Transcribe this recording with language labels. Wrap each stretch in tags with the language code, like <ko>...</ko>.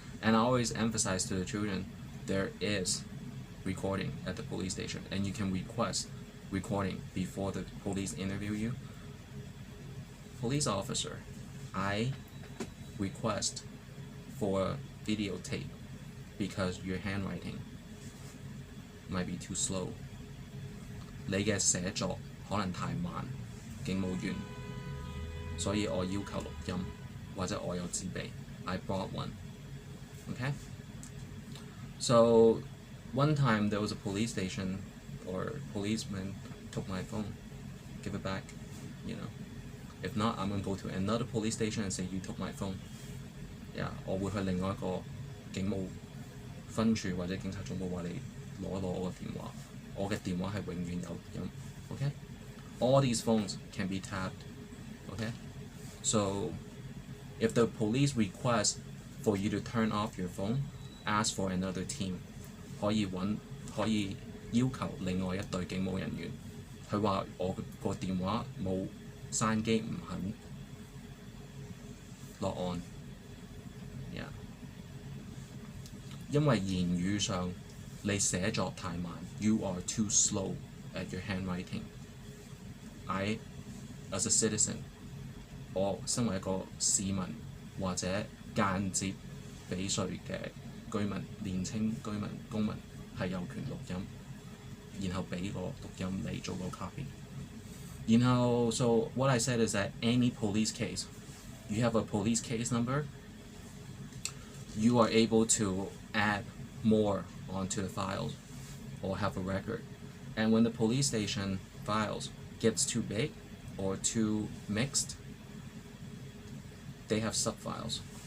<en>And I always emphasize to the children, there is recording at the police station, and you can request recording before the police interview you. Police officer, I request for videotape because your handwriting might be too slow.</en> <yue>你嘅寫作可能太慢，警務員，所以我要求錄音，或者我有自備。</yue> <en>I brought one. Okay? So one time there was a police station, or policeman took my phone, give it back, you know. If not, I'm going to go to another police station and say you took my phone. Yeah,</en> <yue>我會去另外一個警務分處或者警察總部話你攞我個電話，我嘅電話係永遠有音。</yue> <en>Okay? All these phones can be tapped. Okay? So if the police request for you to turn off your phone, ask for another team.</en> <yue>可以要求另外一隊警務人員，佢話我個電話冇閂機唔肯落案。</yue> <en>Yeah.</en> <yue>因為言語上你寫作太慢，</yue> <en>you are too slow at your handwriting. I as a citizen，</en> <yue>我身為一個市民或者間接俾稅嘅居民、年青居民、公民係有權錄音，然後俾個錄音你做個 copy。然後</yue> <en>so what I said is that any police case, you have a police case number, you are able to add more onto the files or have a record. And when the police station files gets too big or too mixed, they have subfiles.</en>